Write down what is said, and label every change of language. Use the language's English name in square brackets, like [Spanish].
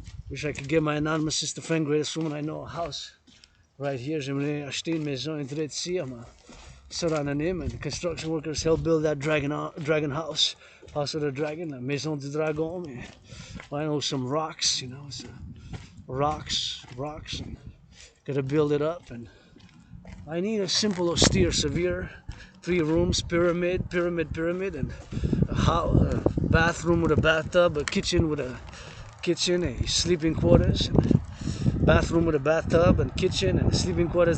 [English] Wish I could get my anonymous sister friend, greatest woman I know, a house right here. [French] J'aimerais acheter une maison direct ici à ma soeur anonyme. [English] And the construction workers helped build that dragon house. House of the Dragon, [French] la maison du dragon. [English] I know some rocks, rocks. And gotta build it up. And I need a simple, austere, severe 3 rooms, pyramid, and a bathroom with a bathtub, a kitchen, a sleeping quarters, and bathroom with a bathtub and kitchen and sleeping quarters.